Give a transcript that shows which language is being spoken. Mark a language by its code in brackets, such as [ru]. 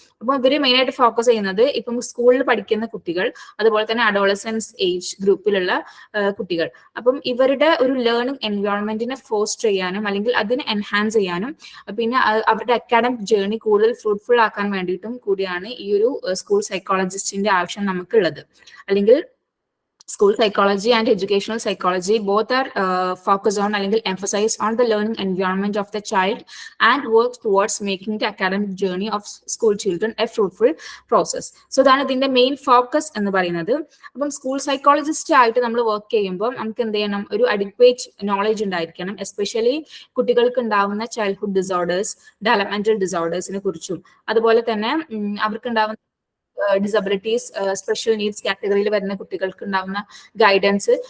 [ml] അപ്പോൾ ഇവര് മെയിൻ ആയിട്ട് ഫോക്കസ് ചെയ്യുന്നത് ഇപ്പം സ്കൂളിൽ പഠിക്കുന്ന കുട്ടികൾ, അതുപോലെ തന്നെ അഡോളസൻസ് ഏജ് ഗ്രൂപ്പിലുള്ള കുട്ടികൾ. അപ്പം ഇവരുടെ ഒരു ലേണിംഗ് എൻവയോൺമെന്റിനെ ഫോസ്റ്റർ ചെയ്യാനും അല്ലെങ്കിൽ അതിനെ എൻഹാൻസ് ചെയ്യാനും പിന്നെ അവരുടെ അക്കാഡമിക് ജേർണി കൂടുതൽ ഫ്രൂട്ട്ഫുൾ ആക്കാൻ വേണ്ടിയിട്ടും കൂടിയാണ് ഈ ഒരു സ്കൂൾ സൈക്കോളജിസ്റ്റിന്റെ ആവശ്യം നമുക്കുള്ളത്. അല്ലെങ്കിൽ [en] school psychology and educational psychology both are focused on അല്ലെങ്കിൽ emphasize on the learning environment of the child and work towards making the academic journey of school children a fruitful process. [ml] So ഇതാണ് ഇതിന്റെ main focus എന്ന് പറയുന്നത്. അപ്പം school psychologist ആയിട്ട് നമ്മൾ work ചെയ്യുമ്പോൾ നമുക്ക് എന്ത് ചെയ്യണം, ഒരു അഡിക്വേറ്റ് നോളജ് ഉണ്ടായിരിക്കണം. എസ്പെഷ്യലി കുട്ടികൾക്ക് ഉണ്ടാവുന്ന ചൈൽഡ്ഹുഡ് ഡിസോർഡേഴ്സ്, ഡെവലപ്മെന്റൽ ഡിസോർഡേഴ്സിനെ കുറിച്ചും, അതുപോലെ തന്നെ അവർക്ക് ഉണ്ടാവുന്ന ഡിസബിലിറ്റീസ്, സ്പെഷ്യൽ നീഡ്സ് കാറ്റഗറിയിൽ വരുന്ന കുട്ടികൾക്ക് ഉണ്ടാവുന്ന ഗൈഡൻസ്.